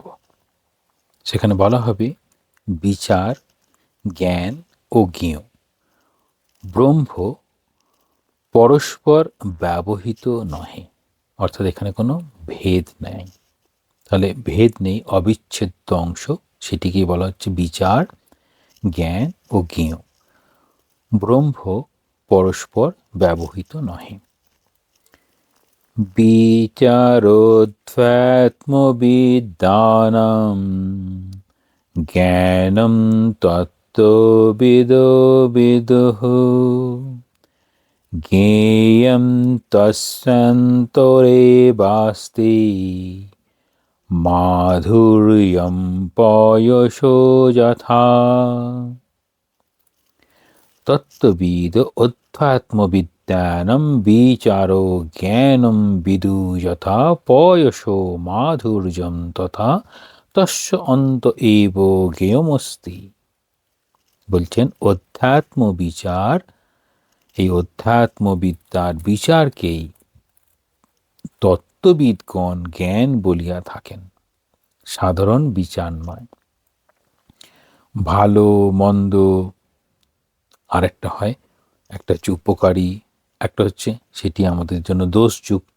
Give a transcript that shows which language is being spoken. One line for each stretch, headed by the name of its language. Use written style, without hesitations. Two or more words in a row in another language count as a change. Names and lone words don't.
Bangla: সেখানে বলা হবে, বিচার, জ্ঞান ও জ্ঞেয় ব্রহ্ম পরস্পর ব্যবহিত নহে। অর্থাৎ এখানে কোনো ভেদ নেই। তাহলে ভেদ নেই, অবিচ্ছেদ্য অংশ, সেটিকেই বলা হচ্ছে বিচার, জ্ঞান ও জ্ঞেয় ব্রহ্ম পরস্পর ব্যবহিত নহে।
Sanskrit: বিচারোধ্যাত্মবিদ্যানাং জ্ঞানম তত্ত্ববিদো বিদুঃ জ্ঞেয়ং তস্যান্তরেবাস্তি মাধুর্যং পয়সো যথা। তত্ত্ববিদ অধ্যাত্মবিদ্যানাং বিচারো জ্ঞানম বিদু যথা পয়সো মাধুর্যং তথা তস্য অন্ত এব জ্ঞেয়মস্তি।
Bangla: বলছেন অধ্যাত্ম বিচার, এই অধ্যাত্মবিদ্যার বিচারকেই তত্ত্ববিদগণ জ্ঞান বলিয়া থাকেন, সাধারণ বিচার নয়। ভালো মন্দ আরেকটা হয়, একটা হচ্ছে উপকারী, একটা হচ্ছে সেটি আমাদের জন্য দোষযুক্ত।